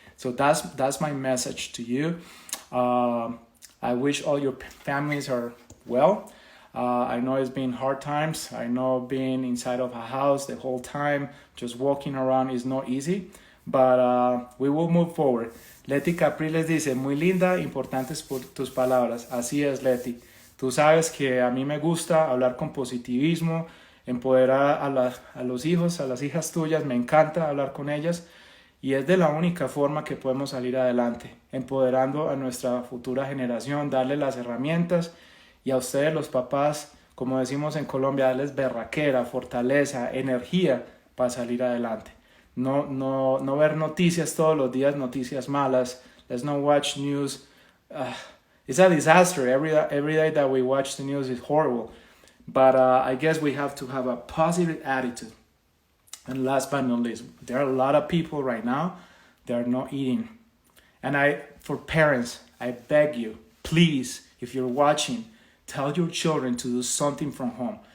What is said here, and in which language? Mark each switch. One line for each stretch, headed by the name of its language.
English: So that's my message to you. I wish all your families are well. I know it's been hard times. I know being inside of a house the whole time, just walking around is not easy, but we will move forward.
Spanish: Leti Capriles dice, muy linda, importantes por tus palabras. Así es, Leti. Tú sabes que a mí me gusta hablar con positivismo, empoderar a los hijos, a las hijas tuyas, me encanta hablar con ellas y es de la única forma que podemos salir adelante, empoderando a nuestra futura generación, darle las herramientas y a ustedes los papás, como decimos en Colombia, darles berraquera, fortaleza, energía para salir adelante. No ver noticias todos los días, noticias malas.
English: Let's not watch news. It's a disaster. Every day that we watch the news is horrible. But I guess we have to have a positive attitude. And last but not least, there are a lot of people right now that are not eating. And for parents, I beg you, please, if you're watching, tell your children to do something from home.